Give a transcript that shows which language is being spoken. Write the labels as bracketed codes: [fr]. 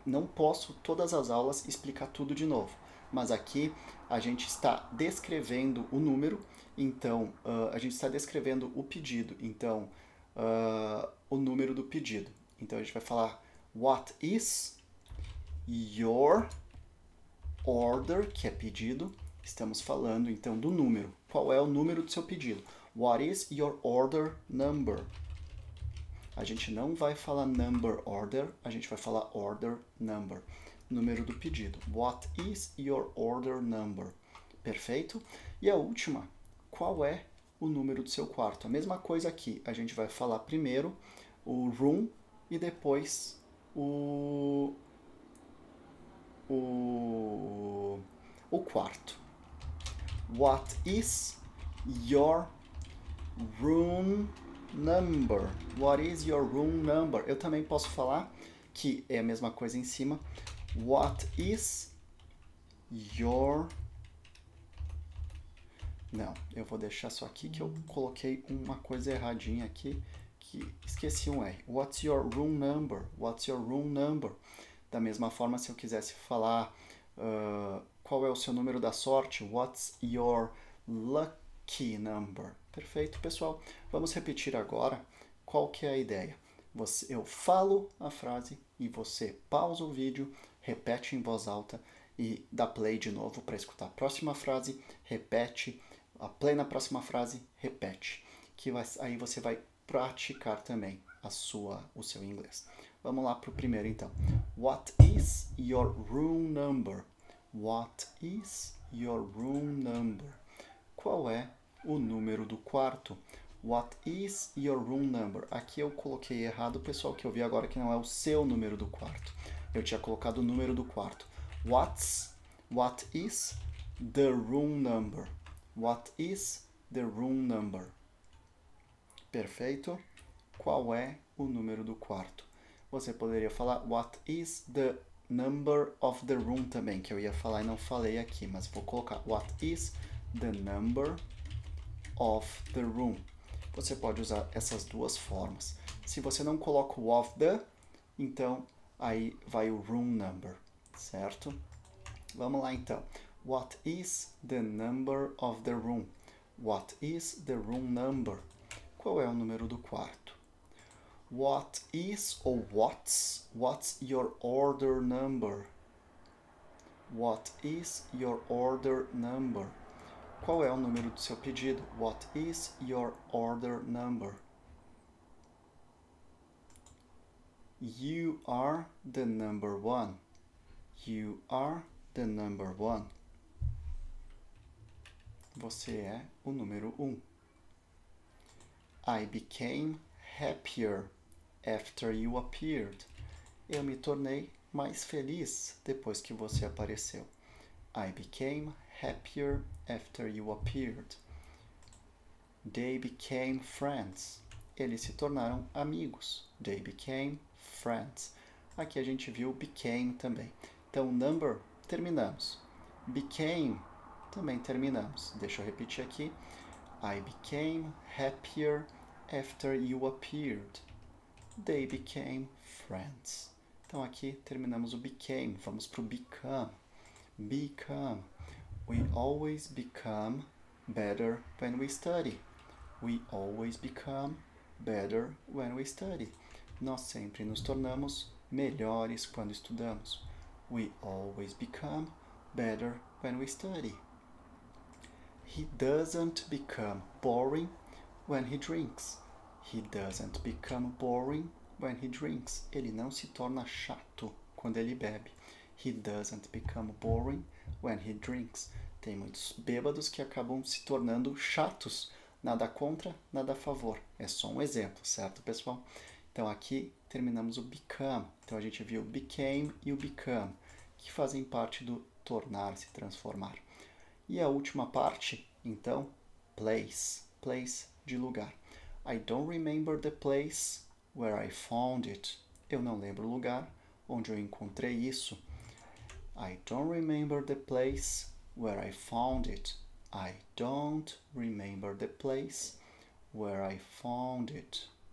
[pt] Não posso, todas as aulas, explicar tudo de novo. Mas aqui a gente está descrevendo o número, então a gente está descrevendo o pedido, então o número do pedido. Então a gente vai falar [en] what is your order, [pt] que é pedido. Estamos falando então do número. Qual é o número do seu pedido? [en] What is your order number? [pt] A gente não vai falar number order, a gente vai falar order number. Número do pedido. [en] What is your order number? [pt] Perfeito? E a última, qual é o número do seu quarto. A mesma coisa aqui, a gente vai falar primeiro o room e depois o quarto. [en] What is your room number? What is your room number? [pt] Eu também posso falar que é a mesma coisa em cima. [en] What is your... [pt] Não, eu vou deixar só aqui que eu coloquei uma coisa erradinha aqui, que esqueci um R. [en] What's your room number? [pt] What's your room number? Da mesma forma, se eu quisesse falar qual é o seu número da sorte, [en] what's your lucky number? [pt] Perfeito, pessoal. Vamos repetir agora qual que é a ideia. Eu falo a frase e você pausa o vídeo, repete em voz alta e dá play de novo para escutar a próxima frase, repete, a play na próxima frase, repete. Aí você vai praticar também o seu inglês. Vamos lá para o primeiro então. [en] What is your room number? What is your room number? [pt] Qual é o número do quarto? [en] What is your room number? [pt] Aqui eu coloquei errado, pessoal, que eu vi agora que não é o seu número do quarto. Eu tinha colocado o número do quarto. [en] What is the room number? What is the room number? [pt] Perfeito? Qual é o número do quarto? Você poderia falar [en] what is the number of the room [pt] também, que eu ia falar e não falei aqui, mas vou colocar [en] what is the number of the room. [pt] Você pode usar essas duas formas. Se você não coloca o of the, então aí vai o room number, certo? Vamos lá então. [en] What is the number of the room? What is the room number? [pt] Qual é o número do quarto? [en] What is [pt] ou [en] what's your order number? What is your order number? [pt] Qual é o número do seu pedido? [en] What is your order number? You are the number one. You are the number one. [pt] Você é o número 1. [en] I became happier after you appeared. [pt] Eu me tornei mais feliz depois que você apareceu. [en] I became happier after you appeared. They became friends. [pt] Eles se tornaram amigos. [en] They became friends. [pt] Aqui a gente viu became também. Então, number, terminamos. Became, também terminamos. Deixa eu repetir aqui. [en] I became happier after you appeared. They became friends. [pt] Então, aqui terminamos o became. Vamos para o become. Become. [en] We always become better when we study. We always become better when we study. [pt] Nós sempre nos tornamos melhores quando estudamos. [en] We always become better when we study. He doesn't become boring when he drinks. He doesn't become boring when he drinks. [pt] Ele não se torna chato quando ele bebe. [en] He doesn't become boring when he drinks. [pt] Tem muitos bêbados que acabam se tornando chatos. Nada contra, nada a favor. É só um exemplo, certo, pessoal? Então, aqui terminamos o become. Então, a gente viu o became e o become, que fazem parte do tornar-se, transformar. E a última parte, então, place. Place, de lugar. [en] I don't remember the place where I found it. [pt] Eu não lembro o lugar onde eu encontrei isso. [en] I don't remember the place where I found it. I don't remember the place where I found it.